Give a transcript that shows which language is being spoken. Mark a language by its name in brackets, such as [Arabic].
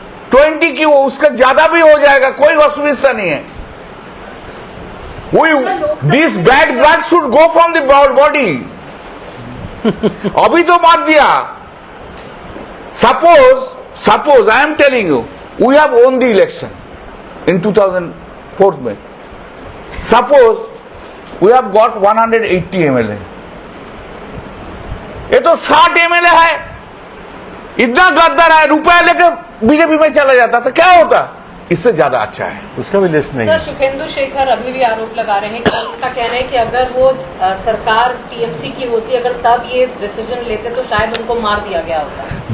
[Hindi] 20 की वो उसका ज्यादा भी हो जाएगा, कोई असुविधा नहीं है। [English] This bad blood should go from the body. [Hindi] अभी तो मार दिया। [English] Suppose I am telling you, we have won the election in 2004 में। Suppose we have got 180 MLA, [Hindi] ये तो 60 MLA है, इतना गद्दार है, रुपया लेकर बीजेपी में चला जाता तो क्या होता? इससे ज्यादा अच्छा है। उसका भी लिस्ट नहीं सर, है। शुभेंदु शेखर अभी भी आरोप लगा रहे हैं कि उनका कहना है कि अगर वो सरकार टीएमसी की होती, अगर तब ये डिसीजन लेते तो शायद उनको मार दिया गया होता।